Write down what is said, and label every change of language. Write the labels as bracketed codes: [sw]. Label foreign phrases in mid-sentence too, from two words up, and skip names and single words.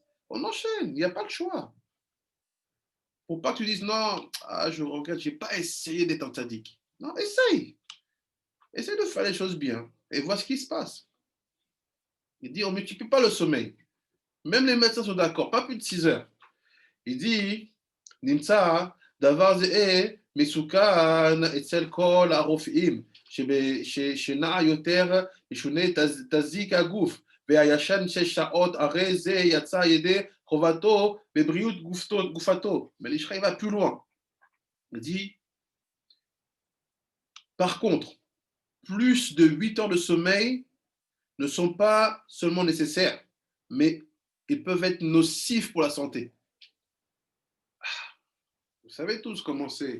[fr] On enchaîne, il n'y a pas le choix. Pour pas que tu dises, non, je regrette, je n'ai pas essayé d'être un tzaddik. Non, essaye. Essaye de faire les choses bien et vois ce qui se passe. Il dit, on ne multiplie pas le sommeil. Même les médecins sont d'accord, pas plus de 6 heures. Il dit, Nimtsa, [he] דבר זה, מוסכם, אצל כל הרופאים, שינה יותר, משנה תזיק הגוף, והישן 6 שעות, הרי זה יצא ידי חובתו בבריאות גופתו. [fr] Mais l'Ishra, il va plus loin. Il dit, par contre, plus de 8 heures de sommeil ne sont pas seulement nécessaires, mais ils peuvent être nocifs pour la santé. Vous savez tous comment c'est.